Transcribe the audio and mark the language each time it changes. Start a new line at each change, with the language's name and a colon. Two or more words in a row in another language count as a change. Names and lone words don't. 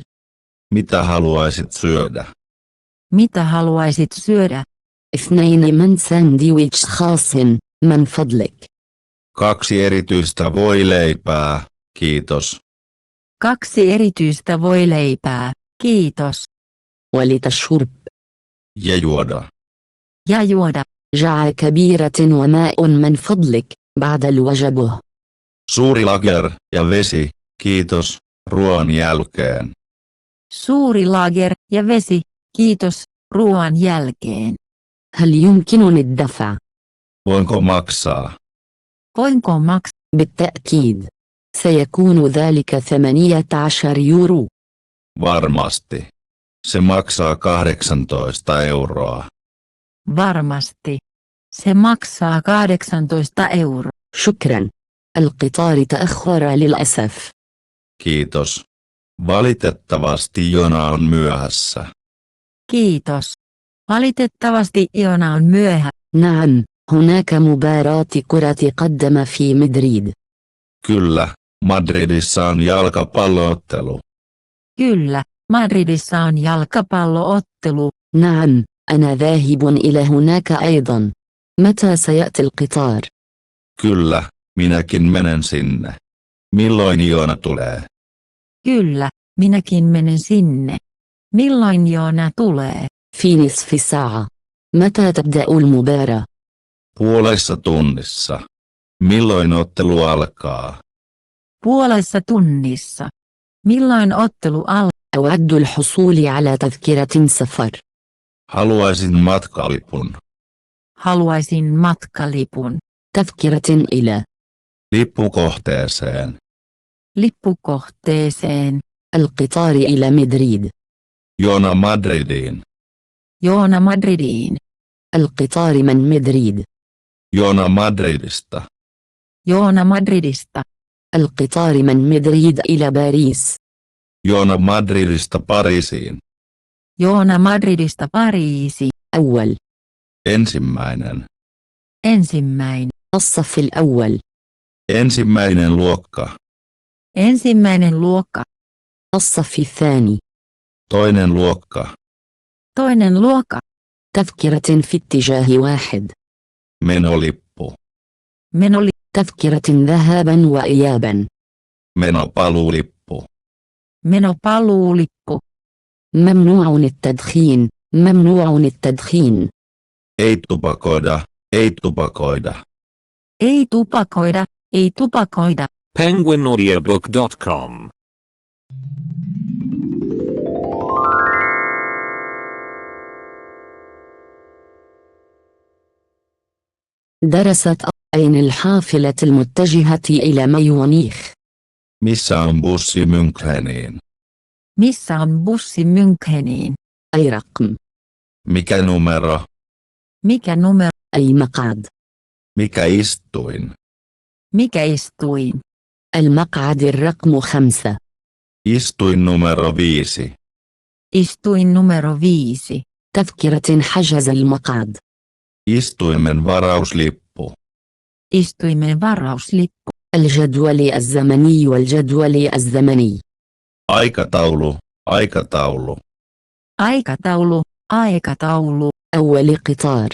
Finnish: Mitä haluaisit syödä? Mitä haluaisit syödä?
Arabic: 2 من ساندويتش خاص، من فضلك.
Finnish: 2 erityistä voileipää, kiitos. 2 erityistä voileipää, kiitos.
Arabic: ولتشرب.
Finnish: Ja juoda. Ja juoda.
Arabic: جع كبيرة وماء من فضلك، بعد الوجبه.
Finnish: Suuri lager ja vesi, kiitos, ruoan jälkeen. Suuri lager ja vesi, kiitos, ruoan jälkeen.
Arabic: هل يمكنني الدفع؟
Finnish: Voinko maksaa? Voinko maksaa?
Arabic: بالتأكيد. سيكون ذلك 18 يورو.
Finnish: Varmasti. Se maksaa 18 euroa. Varmasti. Se maksaa 18 euroa.
Arabic: شكرا. القطار تأخر للأسف.
Finnish: Kiitos. Valitettavasti juna on myöhässä. Kiitos. Valitettavasti juna on myöhä.
Arabic: نعم، هناك مباراة كرة قدم في مدريد.
Finnish: Kyllä, Madridissa on jalkapalloottelu. Kyllä, Madridissa on jalkapalloottelu.
Arabic: نعم، أنا ذاهب إلى هناك أيضا. متى سيأتي القطار؟
Finnish: Kyllä, minäkin menen sinne. Milloin juna tulee? Kyllä, minäkin menen sinne. Milloin juna tulee?
Arabic: في نصف ساعة. متى تبدأ المباراة؟
Finnish: Puolessa tunnissa. Milloin ottelu alkaa? Puolessa tunnissa. Milloin ottelu alkaa?
Arabic: أود الحصول على تذكرة سفر.
Finnish: Haluaisin matkalipun. Haluaisin matkalipun.
Arabic: تذكرة إلى.
Finnish: Lippukohteeseen. Lippukohteeseen.
Arabic: القطار إلى مدريد.
Finnish: Jona Madridiin. Jona Madridiin.
Arabic: القطار من مدريد.
Finnish: Jona Madridista. Jona Madridista.
Arabic: القطار من مدريد إلى باريس.
Finnish: Jona Madridista Pariisiin. Jona Madridista Pariisi.
Arabic: أول.
Finnish: Ensimmäinen. Ensimmäinen.
Arabic: الصف الأول.
Finnish: Ensimmäinen luokka. Ensimmäinen luokka.
Arabic: الصف الثاني.
Finnish: Toinen luokka. Toinen luokka.
Arabic: تذكرة في اتجاه واحد.
Finnish: Menolippu. Menoli.
Arabic: تذكرة ذهابا وإيابا.
Finnish: Menopaluulippu. Menopaluulippu.
Arabic: ممنوع التدخين، ممنوع التدخين.
Finnish: Ei tupakoida, ei tupakoida. Ei tupakoida, ei tupakoida. penguinaudiobook.com
Arabic: درست أين الحافلة المتجهة إلى ميونيخ؟
Finnish: Missä on bussi Müncheniin? Missä on bussi Müncheniin?
Arabic: أي رقم؟
Finnish: Mikä numero? Mikä numero?
Arabic: أي مقعد؟
Finnish: Mikä istuin? Mikä istuin?
Arabic: المقعد الرقم 5.
Finnish: Istuin numero 5. Istuin numero 5.
Arabic: تذكرة حجز المقعد.
Finnish: Istuimen varauslippu. Istuimen varauslippu.
Arabic: الجدول الزمني والجدول الزمني.
Finnish: Aikataulu, aikataulu. Aikataulu, aikataulu.
Arabic: أول قطار.